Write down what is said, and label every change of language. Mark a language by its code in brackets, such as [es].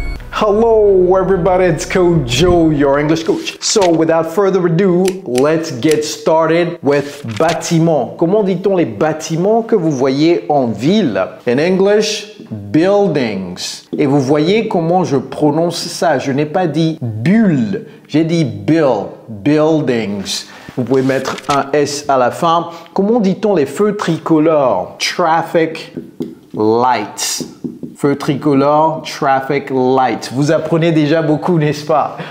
[en] Hello everybody, it's Coach Joe, your English coach. So without further ado, let's get started with bâtiments. [fr] Comment dit-on les bâtiments que vous voyez en ville? [en] In English, buildings. [fr] Et vous voyez comment je prononce ça. Je n'ai pas dit bulle, j'ai dit buildings. Vous pouvez mettre un S à la fin. Comment dit-on les feux tricolores? Traffic lights. Feu tricolore, traffic light. Vous apprenez déjà beaucoup, n'est-ce pas?